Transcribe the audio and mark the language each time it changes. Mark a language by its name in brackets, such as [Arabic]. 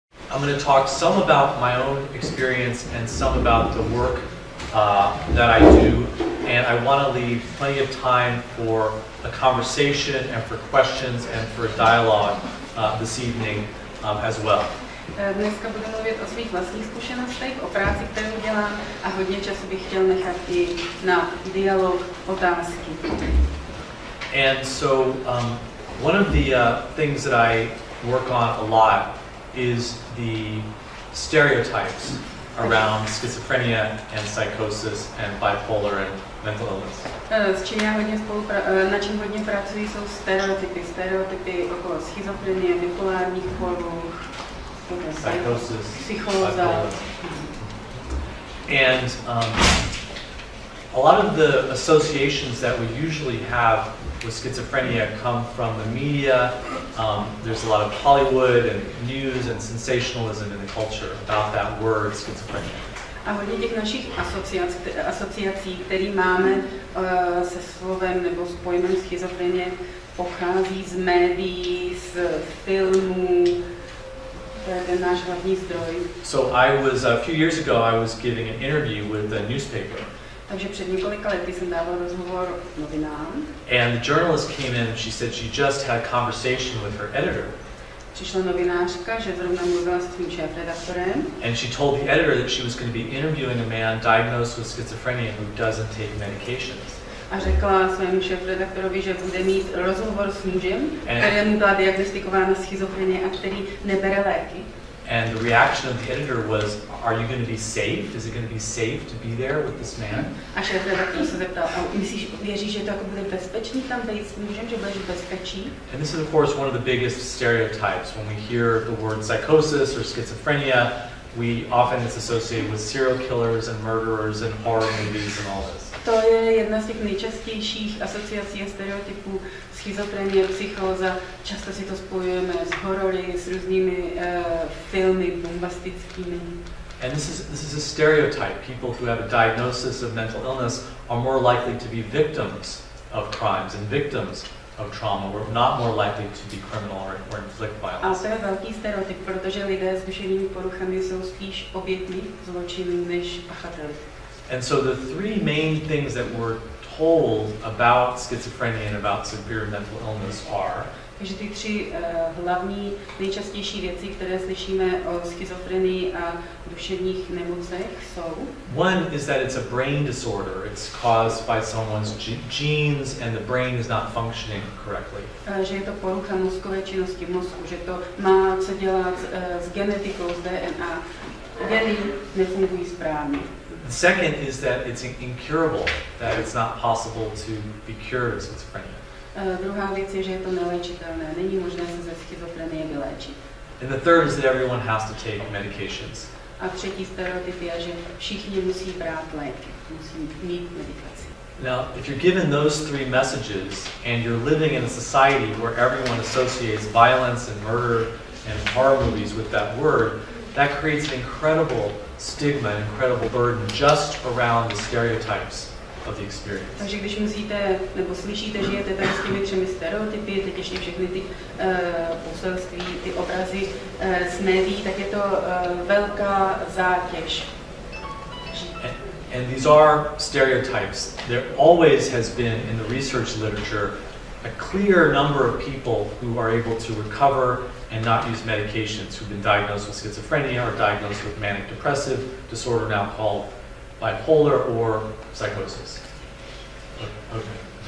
[English] I'm going to talk some about my own experience and some about the work that I do, and I want to leave plenty of time for a conversation and for questions and for a dialogue this evening as well. [Czech] Dneska budu mluvit o svých vlastních zkušenostech, o práci, kterou dělám, a hodně času bych chtěl nechat i na dialog, otázky. [English] And so one of the things that I work on a lot is the stereotypes around schizophrenia and psychosis and bipolar and mental illness. [Czech] S čím já hodně na čím hodně pracuji, jsou stereotypy okolo schizofrenie, bipolárních poruch, [English] psychosis, [Czech] psychóza. [English] And a lot of the associations that we usually have with schizophrenia come from the media. There's a lot of Hollywood and news and sensationalism in the culture about that word schizophrenia. [Czech] A hodně těch našich asociací, které máme se slovem nebo s pojmem schizofrenie, pochází z médií, z filmů. To je ten náš hlavní zdroj. [English] So a few years ago I was giving an interview with a newspaper. [Czech] Takže před několika lety jsem dával rozhovor novinám. [English] And the journalist came in and she said she just had a conversation with her editor. [Czech] Přišla novinářka, že zrovna mluvila se svým šéfredaktorem. [English] And she told the editor that she was going to be interviewing a man diagnosed with schizophrenia who doesn't take medications. [Czech] A řekla svému šéfredaktorovi, že bude mít rozhovor s mužem, kterému byla diagnostikována schizofrenie a který nebere léky. [English] And the reaction of the editor was, are you going to be safe? Is it going to be safe to be there with this man? [Czech] A šéfredaktor se zeptal, věříš, že to jako bude bezpečný tam být s mužem, že budeš v bezpečí? [English] And this is of course one of the biggest stereotypes. When we hear the word psychosis or schizophrenia, it's associated with serial killers and murderers and horror movies and all this. [Czech] To je jedna z těch nejčastějších asociací a stereotypů. Schizofrenie, psychóza, často si to spojujeme s horory, s různými filmy bombastickými. [English] And this is a stereotype. People who have a diagnosis of mental illness are more likely to be victims of crimes and victims of trauma. We're not more likely to be criminal or inflict violence. [Czech] A to je velký stereotyp, protože lidé s duševními poruchami jsou spíš obětmi zločinů než pachateli. [English] And so the three main things that we're told about schizophrenia and about severe mental illness are. [Czech] Takže ty tři hlavní, nejčastější věci, které slyšíme o schizofrenii a duševních nemocech, jsou. [English] One is that it's a brain disorder. It's caused by someone's genes and the brain is not functioning correctly. [Czech] Že je to porucha mozkové činnosti mozku, že to má co dělat s genetikou, s DNA. Geny nefungují správně. [English] The second is that it's incurable, that it's not possible to be cured of schizophrenia. [Czech] Druhá věc je, že je to neléčitelné. Není možné se ze schizofrenie vyléčit. [English] And the third is that everyone has to take medications. [Czech] A třetí stereotyp je, že všichni musí brát léky, musí mít medikaci. [English] Now, if you're given those three messages and you're living in a society where everyone associates violence and murder and horror movies with that word, that creates an incredible stigma, an incredible burden just around the stereotypes of the experience. [Czech] Takže když musíte, nebo slyšíte, žijete tady s těmi třemi stereotypy, teď ještě všechny ty poselství, ty obrazy z médií, tak je to velká zátěž. [English] And these are stereotypes. There always has been in the research literature a clear number of people who are able to recover and not use medications, who've been diagnosed with schizophrenia or diagnosed with manic depressive disorder, now called bipolar or psychosis. Okay.